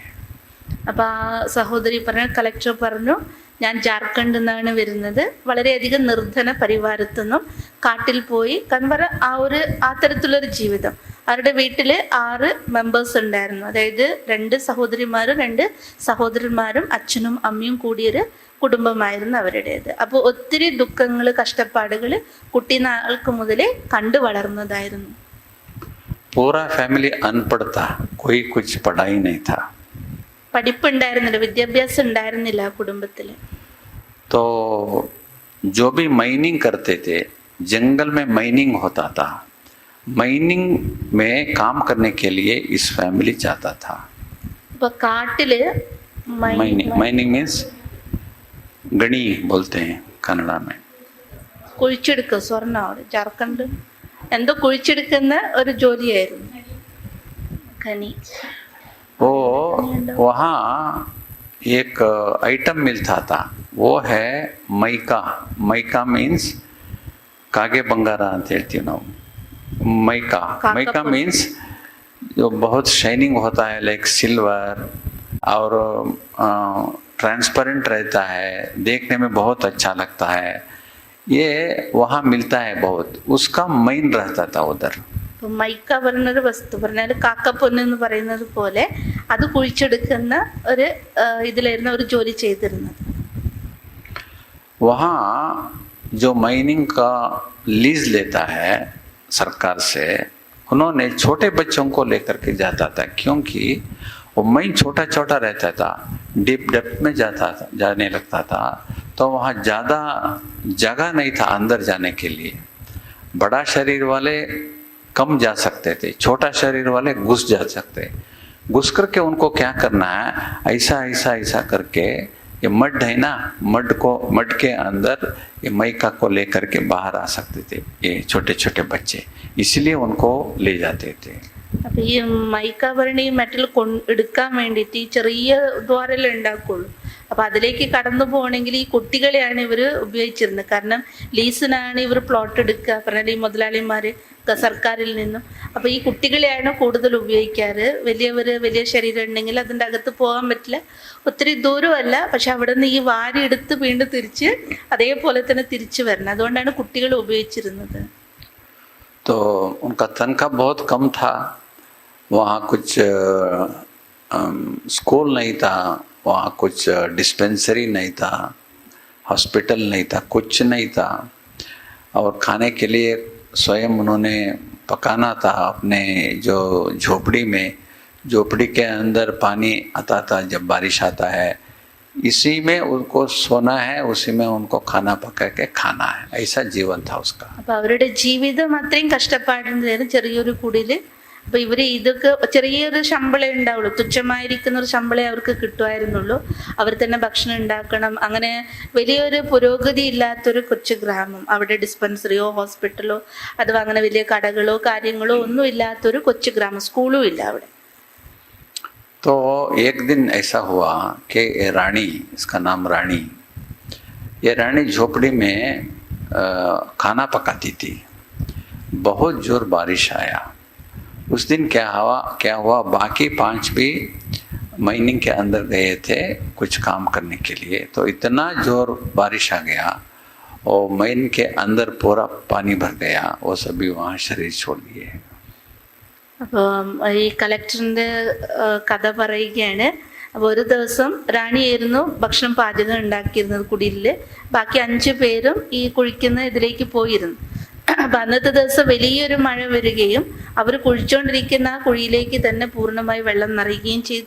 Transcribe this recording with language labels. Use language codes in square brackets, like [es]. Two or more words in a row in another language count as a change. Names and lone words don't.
[ml] അപ്പൊ ആ സഹോദരി പറഞ്ഞു, കളക്ടർ പറഞ്ഞു, ഞാൻ ജാർഖണ്ഡിൽ നിന്നാണ് വരുന്നത്, വളരെയധികം നിർധന പരിവാരത്തുനിന്നും കാട്ടിൽ പോയി കൺവറ ആ തരത്തിലൊരു ജീവിതം. അവരുടെ വീട്ടിൽ 6 മെമ്പേഴ്സ് ഉണ്ടായിരുന്നു, അതായത് 2 സഹോദരിമാരും 2 സഹോദരന്മാരും അച്ഛനും അമ്മയും കൂടിയൊരു കുടുംബമായിരുന്നു അവരുടേത്. അപ്പോൾ ഒത്തിരി ദുഃഖങ്ങൾ, കഷ്ടപ്പാടുകൾ കുട്ടിനാൾക്ക് മുതലേ കണ്ടു വളർന്നതായിരുന്നു. [hi] पूरा फैमिली अनपढ़ था, कोई कुछ पढ़ाई नहीं था, [ml] പഠിപ്പുണ്ടായിരുന്നില്ല, വിദ്യാഭ്യാസം ഉണ്ടായിരുന്നില്ല ആ കുടുംബത്തിൽ. [hi] तो जो भी माइनिंग करते थे, जंगल में माइनिंग होता था, माइनिंग में काम करने के लिए इस फैमिली चाहता था। [ml] അപ്പൊ കാട്ടില് [en] mining means [hi] गणी बोलते हैं कन्नड़ा में। [ml] കുഴിച്ചെടുക്കുക, സ്വർണ്ണ, ജാർഖണ്ഡ് എന്തോ കുഴിച്ചെടുക്കുന്ന ഒരു ജോലിയായിരുന്നു ഖനി. [hi] वो वहाँ एक आइटम मिलता था, वो है मैका। [en] mica means [kn] ಕಾಗೆ ಬಂಗಾರ ಅಂತ ಹೇಳ್ತೀವಿ ನಾವು. [hi] मैका, मैका मीन्स जो बहुत शाइनिंग होता है, [en] like silver, [hi] और ट्रांसपेरेंट रहता है, देखने में बहुत अच्छा लगता है, ये वहाँ मिलता है बहुत, उसका माइन रहता था उधर। [ml] മൈക്ക പറഞ്ഞൊരു വസ്തു പറഞ്ഞാൽ കാക്കപ്പൊന്ന് എന്ന് പറയുന്നത് പോലെ അത് കുഴിച്ചെടുക്കുന്ന ഒരു ഇതിലായിരുന്നു ഒരു ജോലി ചെയ്തിരുന്നത്. [hi] वहाँ जो माइनिंग का लीज लेता है सरकार से, उन्होंने छोटे बच्चों को लेकर के जाता था, क्योंकि वो माइन छोटा छोटा रहता था, [en] deep depth [hi] में जाने लगता था, तो वहाँ ज़्यादा जगह नहीं था अंदर जाने के लिए। बड़ा शरीर वाले कम जा सकते थे, छोटा शरीर वाले घुस जा सकते। घुस करके उनको क्या करना है, ऐसा ऐसा ऐसा करके, ये मड है ना, मड के अंदर ये मैका को लेकर के बाहर आ सकते थे ये छोटे छोटे बच्चे, इसलिए उनको ले जाते थे. [ml] അപ്പൊ ഈ മൈക്ക പറഞ്ഞ ഈ മെറ്റൽ എടുക്കാൻ വേണ്ടിയിട്ട് ഈ ചെറിയ ദ്വാരല്ലേ ഉണ്ടാക്കുള്ളൂ, അപ്പം അതിലേക്ക് കടന്നു പോകണമെങ്കിൽ ഈ കുട്ടികളെയാണ് ഇവർ ഉപയോഗിച്ചിരുന്നത്. കാരണം ലീസിനാണ് ഇവർ പ്ലോട്ട് എടുക്കുക, പറഞ്ഞാൽ ഈ മുതലാളിമാർ സർക്കാരിൽ നിന്നും. അപ്പോൾ ഈ കുട്ടികളെയാണ് കൂടുതൽ ഉപയോഗിക്കാറ്. വലിയ ശരീരം ഉണ്ടെങ്കിൽ അതിൻ്റെ അകത്ത് പോകാൻ പറ്റില്ല, ഒത്തിരി ദൂരമല്ല, പക്ഷെ അവിടെ നിന്ന് ഈ വാരി എടുത്ത് വീണ്ടും തിരിച്ച് അതേപോലെ തന്നെ തിരിച്ചു വരണം. അതുകൊണ്ടാണ് കുട്ടികൾ ഉപയോഗിച്ചിരുന്നത്. [hi] तो उनका तनख्वाह बहुत कम था, वहाँ कुछ स्कूल नहीं था, वहाँ कुछ डिस्पेंसरी नहीं था, हॉस्पिटल नहीं था, कुछ नहीं था, और खाने के लिए स्वयं उन्होंने पकाना था अपने जो झोपड़ी में। झोपड़ी के अंदर पानी आता था जब बारिश आता है, इसी में उनको सोना है, उसी में उनको खाना पका के खाना है, ऐसा जीवन था उसका. [ml] അപ്പോൾ അവരുടെ ജീവിതം അത്രയും കഷ്ടപ്പാടുണ്ടായിരുന്നു ചെറിയൊരു കുടിയിൽ. അപ്പോൾ ഇവർ ഇതൊക്കെ ചെറിയൊരു ശമ്പളം ഉണ്ടാവുള്ളൂ, തുച്ഛമായിരിക്കുന്ന ഒരു ശമ്പളമേ അവർക്ക് കിട്ടുമായിരുന്നുള്ളൂ. അവർ തന്നെ ഭക്ഷണം ഉണ്ടാക്കണം. അങ്ങനെ വലിയൊരു പുരോഗതി ഇല്ലാത്തൊരു കൊച്ചു ഗ്രാമം, അവിടെ ഡിസ്പെൻസറിയോ ഹോസ്പിറ്റലോ അഥവാ അങ്ങനെ വലിയ കടകളോ കാര്യങ്ങളോ ഒന്നും ഇല്ലാത്തൊരു കൊച്ചു ഗ്രാമം, സ്കൂളും ഇല്ല അവിടെ. [hi] तो एक दिन ऐसा हुआ कि ये रानी, इसका नाम रानी, ये रानी झोपड़ी में खाना पकाती थी. बहुत जोर बारिश आया उस दिन. क्या हुआ बाकी 5 भी माइनिंग के अंदर गए थे कुछ काम करने के लिए, तो इतना जोर बारिश आ गया और माइन के अंदर पूरा पानी भर गया. वो सभी वहाँ शरीर छोड़ दिए. [ml] അപ്പോൾ ഈ കളക്ടറിൻ്റെ കഥ പറയുകയാണ്. അപ്പോൾ ഒരു ദിവസം റാണിയായിരുന്നു ഭക്ഷണം പാചകം ഉണ്ടാക്കിയിരുന്നത് കുടിലിൽ. ബാക്കി 5 പേരും ഈ കുഴിക്കുന്ന ഇതിലേക്ക് പോയിരുന്നു. അപ്പം അന്നത്തെ ദിവസം വലിയൊരു മഴ വരികയും അവർ കുഴിച്ചുകൊണ്ടിരിക്കുന്ന ആ കുഴിയിലേക്ക് തന്നെ പൂർണ്ണമായി വെള്ളം നിറയുകയും ചെയ്തു.